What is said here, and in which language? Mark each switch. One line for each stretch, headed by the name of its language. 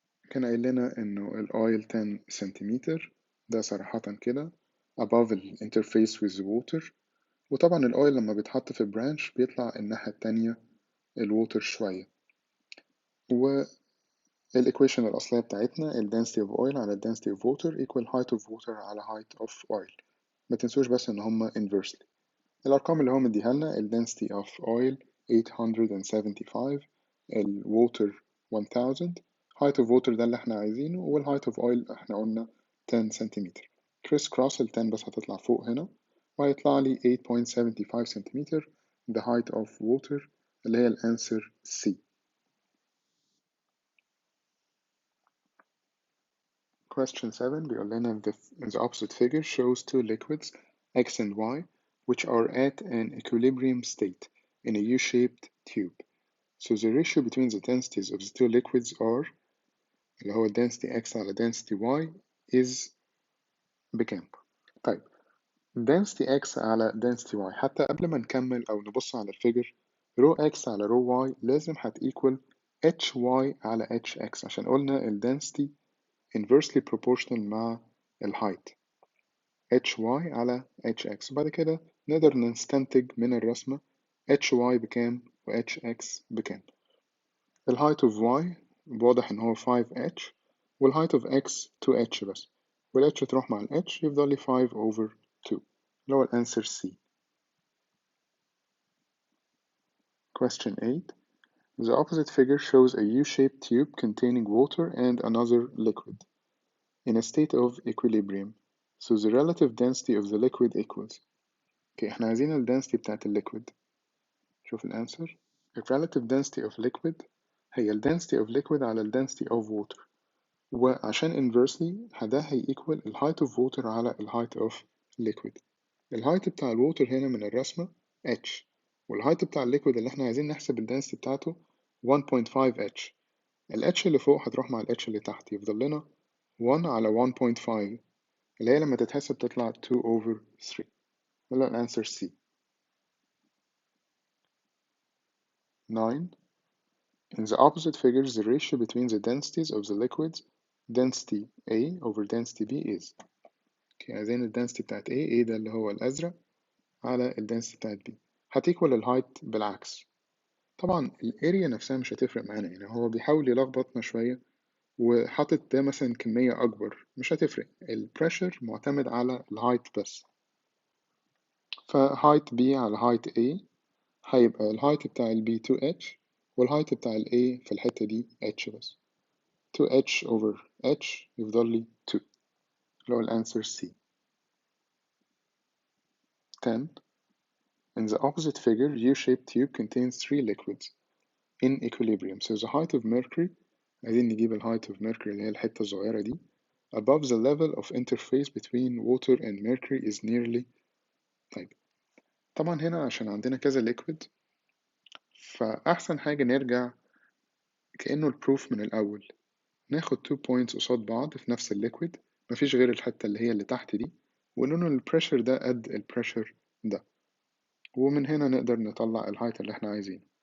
Arabic: كان قايل لنا إنه الأويل 10 سنتيمتر، ده صراحة كده
English: above the interface with the water.
Arabic: وطبعا الأويل لما بيتحط في برانش بيطلع الناحية التانية الووتر شوية. والإيكويشن الأصلية بتاعتنا
English: density of oil
Arabic: على density of water
English: equal height of water
Arabic: على
English: height of oil.
Arabic: ما تنسوش بس إن هما inversely. الأرقام اللي هو مديها لنا
English: density of oil
Arabic: 875، water 1000،
English: height of water
Arabic: ده اللي احنا عايزينه،
English: height of oil
Arabic: احنا قلنا 10 سنتيمتر. كريس كروس ال 10 بس هتطلع فوق هنا وهيطلع لي 8.75 سنتيمتر
English: the height of water
Arabic: اللي هي الأنسر C.
English: Question 7
Arabic: بيقول لنا
English: the opposite figure shows two liquids X and Y which are at an equilibrium state in a U-shaped tube. So the ratio between the densities of the two liquids are
Arabic: اللي هو density X على
English: density Y is
Arabic: بكام؟ طيب density X على density Y، حتى قبل ما نكمل أو نبص على الفيجر، رو X على رو Y لازم هتequal HY على HX، عشان قلنا
English: density inversely proportional
Arabic: مع height HY على HX. بعد كده نقدر نستنتج من الرسمة HY بكام و HX بكام. height of Y واضح إن هو 5H، height of X 2H بس، H تروح مع H يفضل لي 5/2 اللي هو الأنسر C.
English: Question 8 The opposite figure shows a U-shaped tube containing water and another liquid in a state of equilibrium. So the relative density of the liquid equals.
Arabic: احنا عايزين ال density بتاعت الليكويد. شوف الأنسر.
English: The relative density of liquid
Arabic: هي ال
English: density of liquid
Arabic: على ال
English: density of water.
Arabic: وعشان inversely ده هيequal ال
English: height of water
Arabic: على ال
English: height of liquid.
Arabic: ال height بتاع الووتر هنا من الرسمة h، وال height بتاع الليكويد اللي احنا عايزين نحسب ال density بتاعته 1.5 h. ال h اللي فوق هتروح مع ال h اللي تحت، يفضل لنا 1 على 1.5 اللي هي لما تتحسب تطلع 2/3. يلا الانسر C. 9.
English: In the opposite figures, the ratio between the densities of the liquids, density A over density B is.
Arabic: عايزين ال density بتاعت A ده اللي هو الأزرق على ال density بتاعت B هتيكوال ال height بالعكس. طبعا ال area نفسها مش هتفرق معانا، يعني هو بيحاول يلخبطنا شوية وحاطط ده مثلا كمية أكبر، مش هتفرق. ال pressure معتمد على ال height بس، ف
English: height B
Arabic: على
English: height A
Arabic: هيبقى ال height بتاع ال B 2h وال height بتاع ال A في الحتة دي h بس.
English: 2h over h
Arabic: يفضل لي 2 اللي هو الانسر C. 10.
English: In the opposite figure, U-shaped tube contains 3 liquids in equilibrium. So the height of mercury،
Arabic: عايزين نجيب ال
English: height of mercury
Arabic: اللي هي الحتة الصغيرة دي
English: above the level of interface between water and mercury is nearly.
Arabic: طيب طبعا هنا عشان عندنا كذا liquid فأحسن حاجة نرجع كأنه البروف من الأول، ناخد
English: 2 points
Arabic: قصاد بعض في نفس الليكويد، مفيش غير الحتة اللي هي اللي تحت دي، ونقول إن البريشر ده قد البريشر ده، ومن هنا نقدر نطلع الهايت اللي احنا عايزينه.